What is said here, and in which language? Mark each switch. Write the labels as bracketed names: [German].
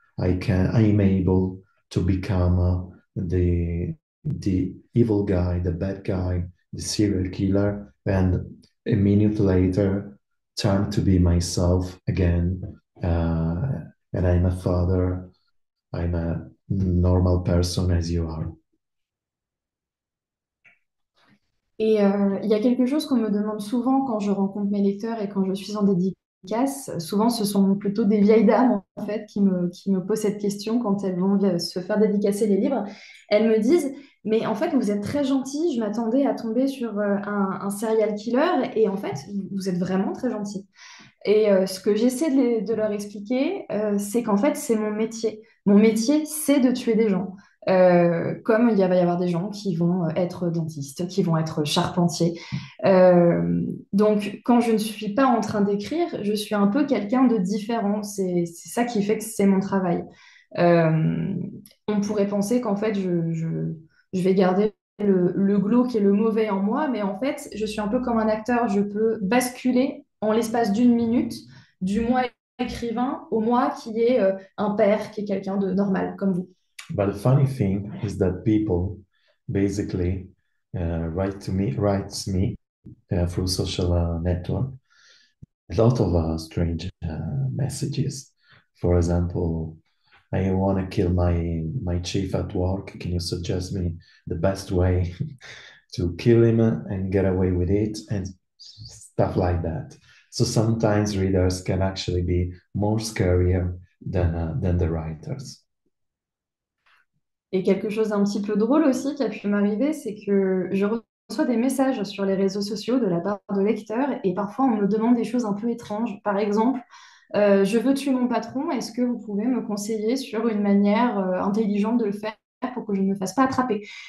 [English] I'm able to become the evil guy, the bad guy, the serial killer, and a minute later turn to be myself again. And I'm a father. I'm a normal person as you are. [French] Et il y a quelque chose qu'on me demande souvent quand je rencontre mes lecteurs et quand je suis en dédicace. Souvent, ce sont plutôt des vieilles dames, en fait, qui me posent cette question quand elles vont se faire dédicacer les livres. Elles me disent, mais en fait, vous êtes très gentil, je m'attendais à tomber sur un serial killer, et en fait, vous êtes vraiment très gentil. Et ce que j'essaie de leur expliquer, c'est qu'en fait, c'est mon métier. Mon métier, c'est de tuer des gens. Comme il va y avoir des gens qui vont être dentistes, qui vont être charpentiers. Donc, quand je ne suis pas en train d'écrire, je suis un peu quelqu'un de différent. C'est ça qui fait que c'est mon travail. Euh, on pourrait penser qu'en fait, je vais garder le glauque et le mauvais en moi, mais en fait, je suis un peu comme un acteur. Je peux basculer en l'espace d'une minute du moi écrivain au moi qui est un père, qui est quelqu'un de normal, comme vous. [English] But the funny thing is that people basically writes me through social network a lot of strange messages. For example, I want to kill my chief at work. Can you suggest me the best way to kill him and get away with it and stuff like that? So sometimes readers can actually be more scarier than the writers. [French] Et quelque chose d'un petit peu drôle aussi qui a pu m'arriver, c'est que je reçois des messages sur les réseaux sociaux de la part de lecteurs et parfois on me demande des choses un peu étranges. Par exemple, je veux tuer mon patron, est-ce que vous pouvez me conseiller sur une manière intelligente de le faire pour que je ne me fasse pas attraper?